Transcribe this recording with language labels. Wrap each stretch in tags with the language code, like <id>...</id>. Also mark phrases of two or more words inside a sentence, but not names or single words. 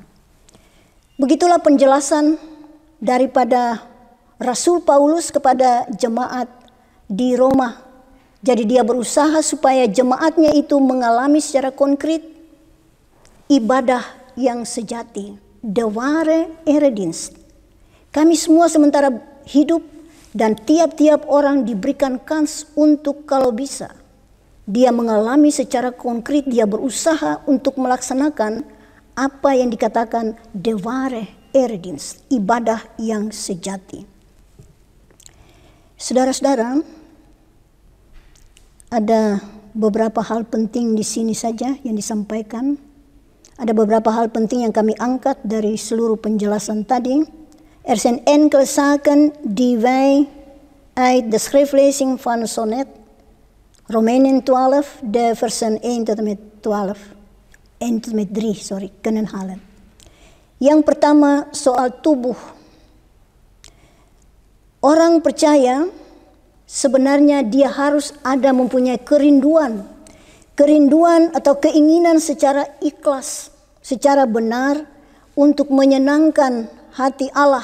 <id>Begitulah penjelasan daripada Rasul Paulus kepada jemaat di Roma. Jadi dia berusaha supaya jemaatnya itu mengalami secara konkret ibadah yang sejati.</id> <nl>De ware eredienst.</nl> <id>Kami semua sementara hidup dan tiap-tiap orang diberikan kans untuk kalau bisa. Dia mengalami secara konkret, dia berusaha untuk melaksanakan apa yang dikatakan</id> <nl>de ware eredienst.</nl> <id>Ibadah yang sejati. Saudara-saudara, ada beberapa hal penting di sini saja yang disampaikan. Ada beberapa hal penting yang kami angkat dari seluruh penjelasan tadi.</id> <nl>Er zijn enkele zaken die wij uit de schriftlezing van Sonnet, Romeinen 12, de versen 1 tot en met 3, kunnen halen.</nl> <id>Yang pertama soal tubuh. Orang percaya sebenarnya dia harus ada mempunyai kerinduan atau keinginan secara ikhlas, secara benar untuk menyenangkan hati Allah.</id>